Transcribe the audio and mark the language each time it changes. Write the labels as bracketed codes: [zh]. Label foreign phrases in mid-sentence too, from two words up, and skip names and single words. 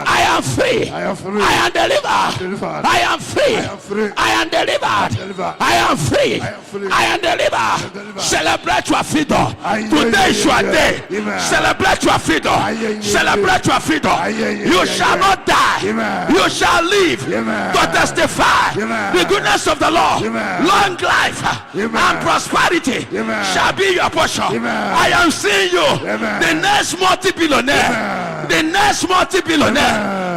[en] I am free. I am free. I am delivered. delivered. I am free. I am free. I am delivered. delivered. I am free. I am free. I am delivered. delivered. Celebrate your freedom. Aye, Today is your aye, day. amen. Celebrate your freedom. Aye, Celebrate your freedom. Aye, You aye, shall aye. not die. Amen. You shall live Amen. to testify Amen. the goodness of the Lord. Amen. Long life Amen. and prosperity Amen. shall be your portion. Amen. I am seeing you, Amen. the next multi-billionaire. Amen. The next multi-billionaire. Amen.